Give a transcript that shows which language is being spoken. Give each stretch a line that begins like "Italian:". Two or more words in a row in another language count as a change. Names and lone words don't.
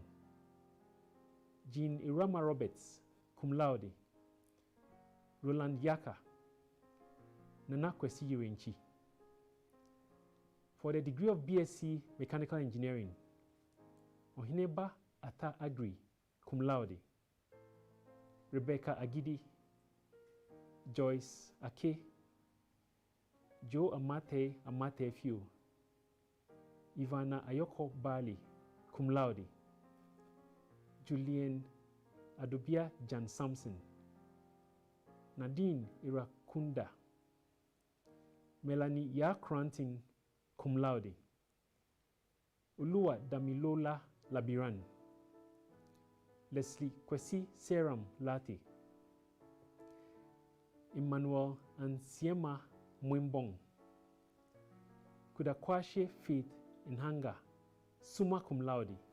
English: Jean Irama Roberts,
Latin: cum laude.
English: Roland Yaka. Nana Kwesi Yurenchi. For the degree of BSc Mechanical Engineering, Ohineba Ata Agri,
Latin: cum laude.
English: Rebecca Agidi, Joyce Ake, Joe Amate Few, Ivana Ayoko Bali,
Latin: cum laude.
English: Julian Adobia Jan Samson, Nadine Irakunda, Melanie Yakranting,
Latin: cum laude.
English: Ulua Damilola Labiran, Leslie Kwesi Seram Lati, Emmanuel Ansiema Mwimbong, Kudakwashe Faith Nhanga,
Latin: summa cum laude.